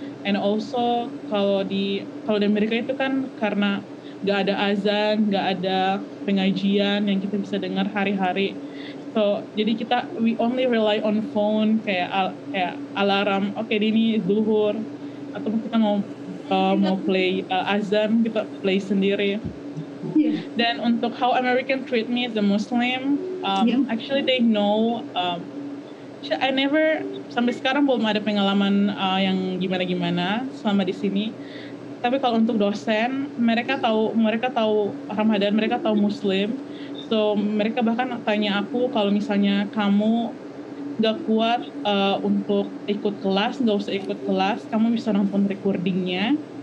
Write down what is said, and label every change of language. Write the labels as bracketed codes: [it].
[en] And also [id] kalau di Amerika itu kan karena nggak ada azan, nggak ada pengajian yang kita bisa dengar hari-hari. [en] So jadi we only rely on phone kayak alarm. [id] Oke, ini zuhur, atau kita mau play azan, kita play sendiri. [en] Yeah. [id] Dan untuk [en] how American treat me as a Muslim, actually they know. I never, [id] sampai sekarang belum ada pengalaman yang gimana-gimana selama di sini. Tapi kalau untuk dosen, mereka tahu Ramadan, mereka tahu Muslim. So mereka bahkan tanya aku, kalau misalnya kamu nggak kuat untuk ikut kelas, nggak usah ikut kelas, kamu bisa nonton recordingnya.